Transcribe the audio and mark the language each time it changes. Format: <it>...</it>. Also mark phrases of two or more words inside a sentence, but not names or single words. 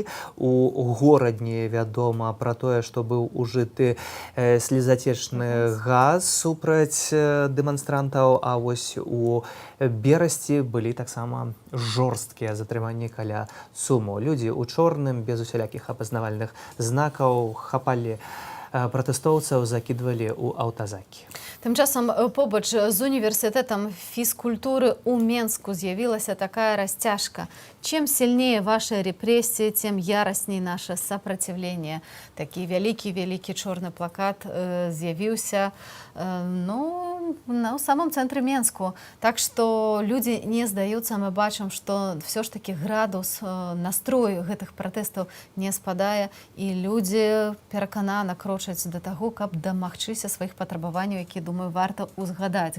<be>У горадні вядома пра тое, што быў ужыты слезатечны газ супраць дэманстрантаў, а вось у Берасці былі таксама жорсткія затрыманні каля Суму. Людзі ў чорным, без усялякіх апазнавальных знакаў, хапалі пратэстоўцаў, закідвалі ў аўтазакі. Тым часам побач з універсітэтам фізкультуры ў Менску з'явілася такая расцяжка.</be> <ru>Чым сильнее ваши репрессии, тем ярасней наше сопротивление.</ru> <be>Такі вялікі чорны плакат з'явіўся у самом цэнтры Менску. Так што людзі не здаюцца, мы бачым, што</be> <ru>все ж таки</ru> <be>градус, настрой гэтых пратэстаў не спадае, і людзі пераканана крочаць да таго, каб дамагчыся сваіх патрабаванняў, які, думаю, варта ўзгадаць.</be>